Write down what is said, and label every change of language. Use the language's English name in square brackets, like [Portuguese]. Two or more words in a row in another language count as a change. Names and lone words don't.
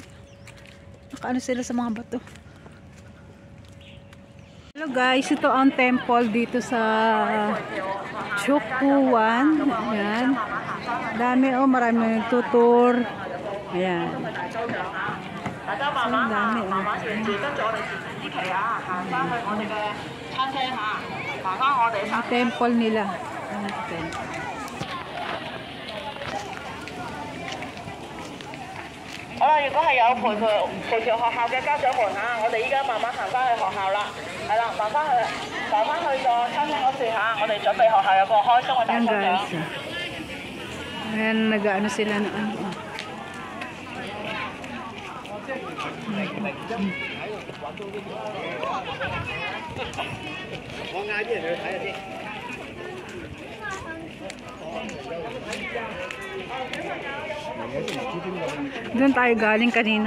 [Filipino] Nakaano sila sa mga bato. Hello guys, ito ang temple dito sa Sukwuchwan. Ayan. Dami oh, marami nagtutur. Ayan. So, dami oh. Ang temple nila. Ang temple. [Cantonese] 如果係有陪住學校嘅家長們嚇，我哋依家慢慢行翻去學校啦，係啦，行翻去個餐廳嗰處嚇，我哋準備學校有個開心嘅大抽獎。 [Filipino] Ayan, nag-ano sila na ano. Doon tayo galing kanina.